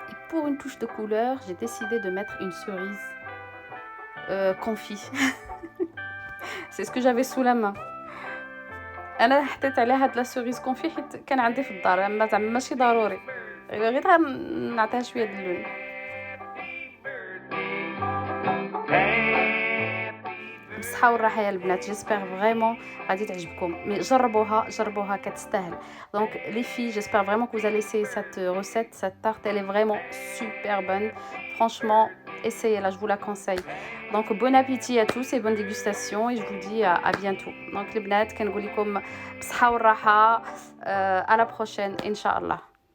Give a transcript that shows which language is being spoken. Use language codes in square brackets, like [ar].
[fr] Pour une touche de couleur, j'ai décidé de mettre une cerise confit. C'est ce que j'avais sous la main. [ar] انا حطيت عليها هاد لا سوريز كونفي حيت كان عندي في الدار اما زعما ماشي ضروري غير نعطيها شويه د اللون. بالصحه والراحه يا البنات. جيسبر فريمون غادي تعجبكم. مي جربوها كتستاهل. [fr] دونك لي في جيسبر فريمون que vous allez essayer cette recette, cette tarte elle est vraiment super bonne. Franchement, essayez-la, je vous la conseille. Donc bon appétit à tous et bonne dégustation et je vous dis à bientôt. [ar] Donc les بنات كنقول لكم بالصحه والراحه à la prochaine ان شاء الله.